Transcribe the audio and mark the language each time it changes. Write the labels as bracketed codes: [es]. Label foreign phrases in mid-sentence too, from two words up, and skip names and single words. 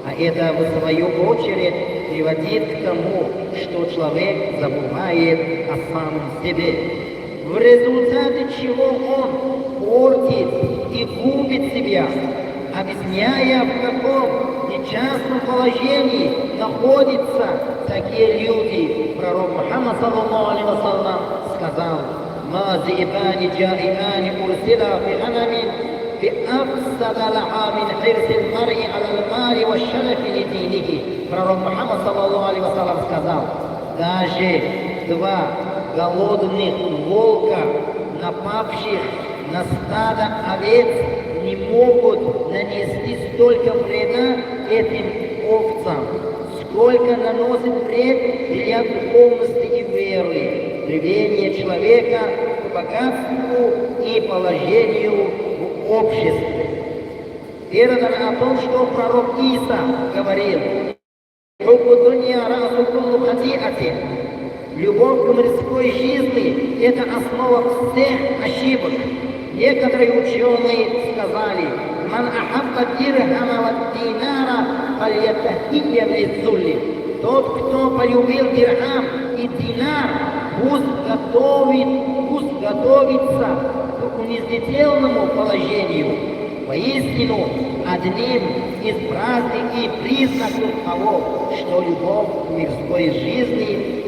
[ru] А это, в свою очередь, приводит к тому, что человек забывает о самом себе, в результате чего он портит и губит себя, объясняя, в каком несчастном положении находятся такие люди. [ar] Пророк Мухаммад, صلى الله عليه وسلم, сказал: «ما ذئبان جائعان أرسلا في غنم بأفسد لها من حرص المرء على المال والشرف لدينه». Пророк Мухаммад, صلى الله عليه وسلم, [ru] сказал: даже два голодных волка, напавших на стадо овец, не могут нанести столько вреда этим овцам, сколько наносит вред для духовности и веры, рвение человека к богатству и положению в обществе. Передано о том, что пророк Иса говорил: любовь к мирской жизни – это основа всех ошибок. Некоторые ученые сказали: [ar] «من أحب درهما و دينارا فليتهيأ للذل». [ru] Тот, кто полюбил дирхам и динар, пусть готовится к унизительному положению. Воистину, одним из признаков того, что любовь к мирской жизни